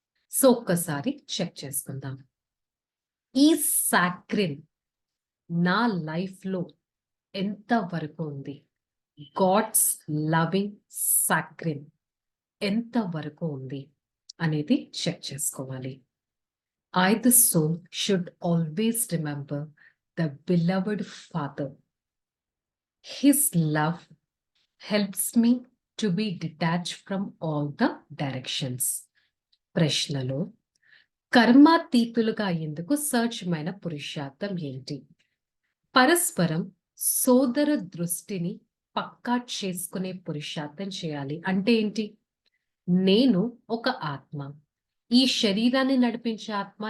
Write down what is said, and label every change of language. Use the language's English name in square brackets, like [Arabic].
[Telugu] So ఒక్కసారి check చేసుకుందాం. ఈ సాక్రిన్ నా లైఫ్లో ఎంత వరకు ఉంది? గాడ్స్ లవింగ్ సాక్రిన్ ఎంత వరకు ఉంది అనేది చెక్ చేసుకోవాలి. [English] I, the soul, should always remember the beloved Father. His love helps me to be detached from all the directions. [Telugu] ప్రశ్నలో కర్మాతీతులుగా ఎందుకు సహజమైన పురుషార్థం ఏంటి? పరస్పరం సోదర దృష్టిని పక్కా చేసుకునే పురుషార్థం చేయాలి. అంటే ఏంటి? నేను ఒక ఆత్మ, ఈ శరీరాన్ని నడిపించే ఆత్మ.